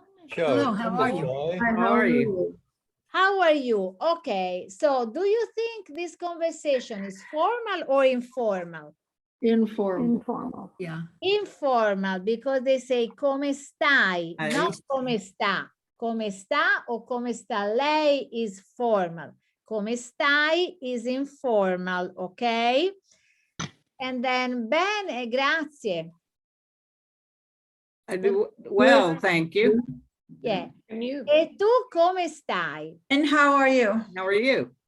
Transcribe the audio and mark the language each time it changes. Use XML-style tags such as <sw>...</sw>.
<it>Ciao.</it> <en>Hello, how are you?</en> <it>Come</it> <en>Hi, How are you? How are you? Okay, so do you think this conversation is formal or informal? Informal. Informal. Yeah. Informal, because they say come stai, Ahí not come sta.</en> <it>Come sta or come sta lei is formal.</it> <en>Come stai is informal, okay? And then bene, grazie. I do well, thank you. Yeah. And you?</en> <it>E tu come stai?</it> <en>And how are you? How are you?</en>